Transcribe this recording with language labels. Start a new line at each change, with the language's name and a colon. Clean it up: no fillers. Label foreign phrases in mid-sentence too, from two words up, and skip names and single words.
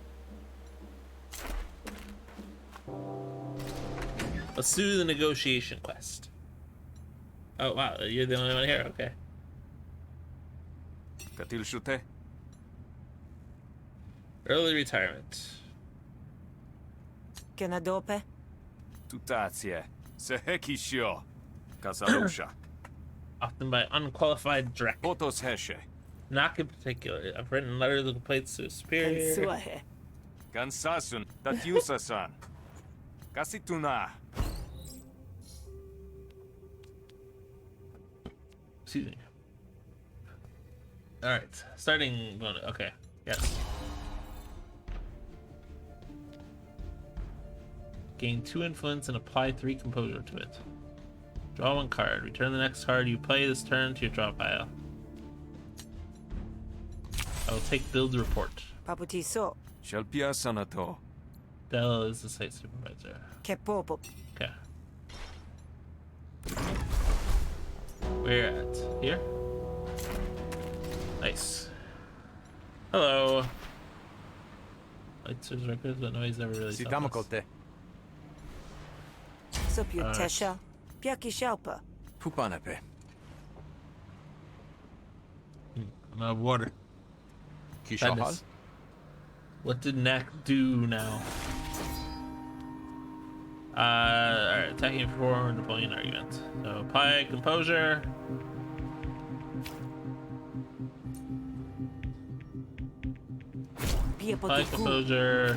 English: Let's do the negotiation quest. Oh, wow. You're the only one here. Okay. Katil shute? Early retirement. Kenadope? Tutatie. Sehekishio. Kasalusha. Often by unqualified Drek. Potos heshe. Not in particular. I've written letters of complaints to superior. Suahe. Kansasun. Tatyusa-san. Kasituna. Excuse me. Alright. Starting. Okay. Yes. Gain 2 influence and apply 3 composure to it. Draw 1 card. Return the next card you play this turn to your draw pile. I will take build report. Paputiso. Shalpia sanato. Dell is the site supervisor. Kepopo. Okay. Where at? Here? Nice. Hello. Lights is records, but noise never really stops. Sitamakote. Soputesha. Piakishalpa. Pupanape. I'm out of water. Kishahal. Sadness. What did Knack do now? Alright, attacking for and deploying an argument. So apply composure. Apply composure.